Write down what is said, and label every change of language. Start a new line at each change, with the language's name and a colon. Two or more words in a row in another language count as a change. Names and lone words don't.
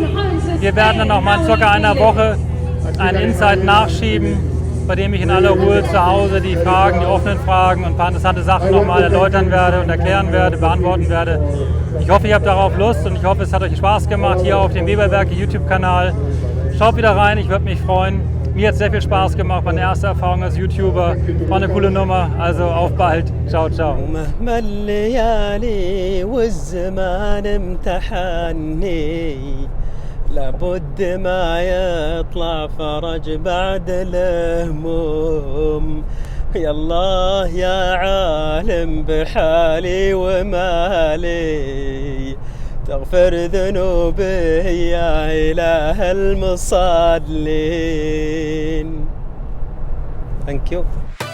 German: Wir werden dann noch mal in circa einer Woche einen Insight nachschieben, bei dem ich in aller Ruhe zu Hause die Fragen, die offenen Fragen und ein paar interessante Sachen noch mal erläutern werde und erklären werde, beantworten werde. Ich hoffe, ihr habt darauf Lust und ich hoffe, es hat euch Spaß gemacht hier auf dem Weberwerke YouTube-Kanal. Schaut wieder rein, ich würde mich freuen. Mir hat es sehr viel Spaß gemacht, meine erste Erfahrung als YouTuber. War eine coole Nummer, also auf bald. Ciao, ciao.
Arabic: لابد ما يطلع فرج بعد الهموم يا الله يا عالم بحالي ومالي تغفر ذنوبي يا إله المصلين.
English: Thank you.